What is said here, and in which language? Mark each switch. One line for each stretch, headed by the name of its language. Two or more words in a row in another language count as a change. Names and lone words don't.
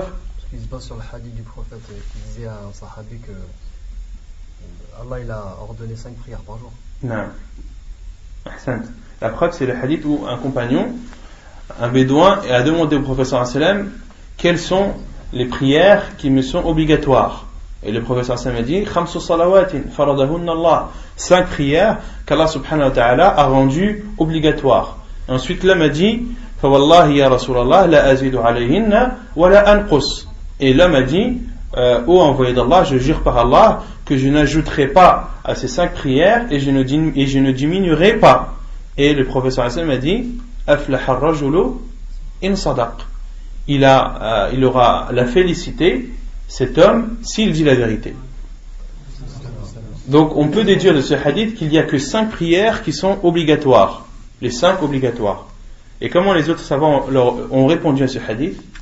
French: Parce qu'ils se basent sur le hadith du prophète qui disait à un sahabi que Allah il a ordonné 5 prières par jour. Non. Ahsan. La preuve, c'est le hadith où un compagnon, un bédouin, a demandé au prophète
Arabic: صلى الله عليه وسلم
French: quelles sont les prières qui me sont obligatoires. Et le prophète
Arabic: صلى الله عليه وسلم
French: a dit
Arabic: خمس صلوات فرضهن الله,
French: 5 prières qu'Allah
Arabic: سبحانه وتعالى
French: a rendues obligatoires. Et ensuite l'homme a dit
Arabic: فوالله يا رسول الله لا أزيد عليهن ولا أنقص.
French: Et l'homme a dit ô envoyé d'Allah, je jure par Allah que je n'ajouterai pas à ces 5 prières et je ne diminuerai pas. Et le prophète
Arabic: صلى الله عليه وسلم
French: a dit
Arabic: أفلح الرجل إن صدق.
French: Il aura la félicité, cet homme, s'il dit la vérité. Donc on peut déduire de ce hadith qu'il n'y a que 5 prières qui sont obligatoires. Les 5 obligatoires. Et comment les autres savants ont répondu à ce hadith?